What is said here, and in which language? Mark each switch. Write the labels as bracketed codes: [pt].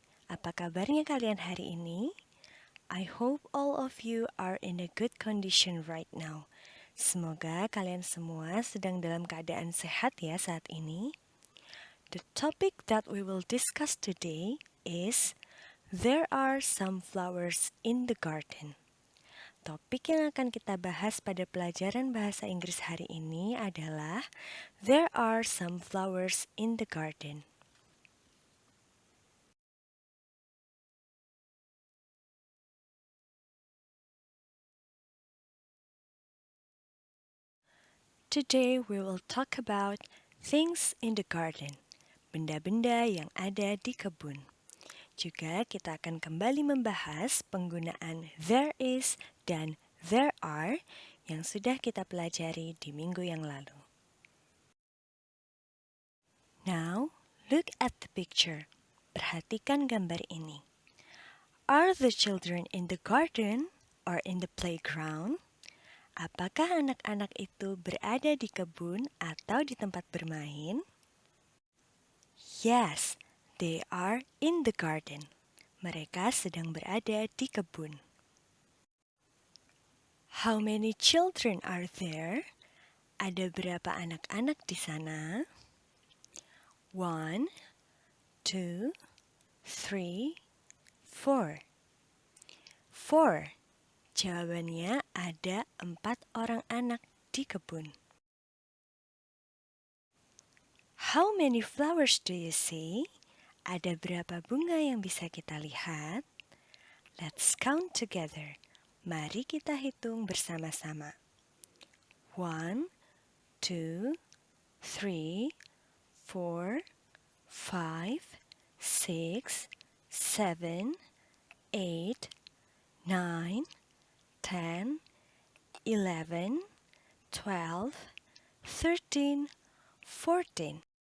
[id] Apa kabarnya kalian hari ini? [en] I hope all of you are in a good condition right now. [id] Semoga kalian semua sedang dalam keadaan sehat ya saat ini. [en] The topic that we will discuss today is there are some flowers in the garden. [id] Topik yang akan kita bahas pada pelajaran bahasa Inggris hari ini adalah [en] there are some flowers in the garden. Today we will talk about things in the garden, [id] benda-benda yang ada di kebun. Juga kita akan kembali membahas penggunaan there is dan there are yang sudah kita pelajari di minggu yang lalu. [en] Now, look at the picture. [id] Perhatikan gambar ini. [en] Are the children in the garden or in the playground? [id] Apakah anak-anak itu berada di kebun atau di tempat bermain? [en] Yes, they are in the garden. [id] Mereka sedang berada di kebun. [en] How many children are there? [id] Ada berapa anak-anak di sana? 1, 2, 3, 4. 4. Jawabannya ada 4 orang anak di kebun. [en] How many flowers do you see? [id] Ada berapa bunga yang bisa kita lihat? [en] Let's count together. [id] Mari kita hitung bersama-sama. [en] 1, 2, 3, 4, 5, 6, 7, 8, 9, 10, 11, 12, 13, 14.